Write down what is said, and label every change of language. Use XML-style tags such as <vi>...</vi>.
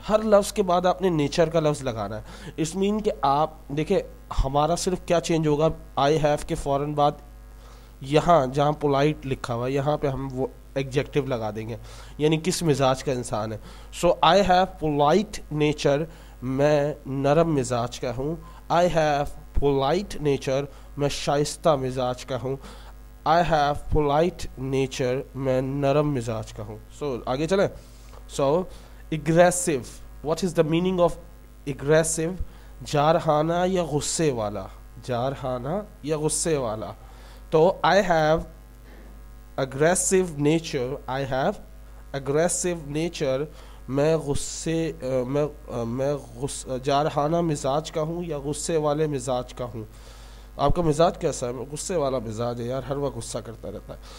<ur>ہر لفظ کے بعد آپ نے نیچر کا لفظ لگانا ہے. اس مین کہ آپ دیکھیں ہمارا صرف کیا چینج ہوگا,</ur> <en>I have</en> <ur>کے فوراً بعد یہاں جہاں پولائٹ لکھا ہوا ہے یہاں پہ ہم وہ ایگجیکٹو لگا دیں گے, یعنی کس مزاج کا انسان ہے.</ur> <en>so I have polite nature,</en> <ur>میں نرم مزاج کا ہوں.</ur> <en>I have polite nature,</en> <ur>میں شائستہ مزاج کا ہوں.</ur> <en>I have polite nature,</en> <ur>میں نرم مزاج کا ہوں. سو آگے چلیں.</ur> <en>So aggressive, what is the meaning of aggressive?</en> <ur>جارحانہ یا غصے والا,</ur> <en>جارحانہ یا غصے والا. تو آئی ہیو اگریسو نیچر,</en> <ur>I have aggressive nature, میں غصے میں جارحانہ مزاج کا ہوں یا غصے والے مزاج کا ہوں. آپ کا مزاج کیسا ہے؟ غصے والا مزاج ہے یار, ہر وقت غصہ کرتا رہتا ہے.</ur>